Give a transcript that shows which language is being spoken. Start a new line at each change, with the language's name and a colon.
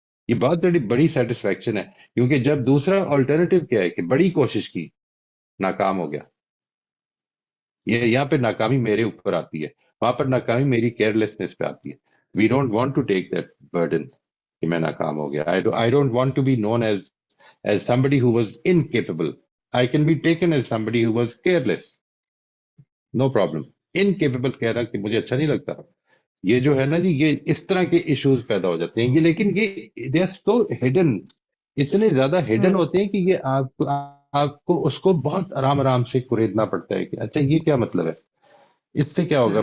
Urdu: یہ بہت بڑی سیٹسفیکشن ہے، کیونکہ جب دوسرا آلٹرنیٹو کیا ہے کہ بڑی کوشش کی، ناکام ہو گیا. یہ یہاں پہ ناکامی میرے اوپر آتی ہے. وہاں پر ناکامی میری کیئرلیسنس پہ آتی ہے.
English: we don't want to take that burden
Urdu: کہ میں ناکام ہو گیا.
English: I don't want to be known as somebody who was incapable. I can be taken as somebody who was careless. No problem.
Urdu: Incapable کہنا کہ مجھے اچھا نہیں لگتا. یہ جو ہے نا جی، یہ اس طرح کے ایشوز پیدا ہو جاتے ہیں. یہ لیکن یہ
English: they are so hidden,
Urdu: اتنے زیادہ ہڈن ہوتے ہیں کہ یہ آپ کو اس کو بہت آرام آرام سے کریدنا پڑتا ہے کہ اچھا یہ کیا مطلب ہے، اس سے کیا ہوگا.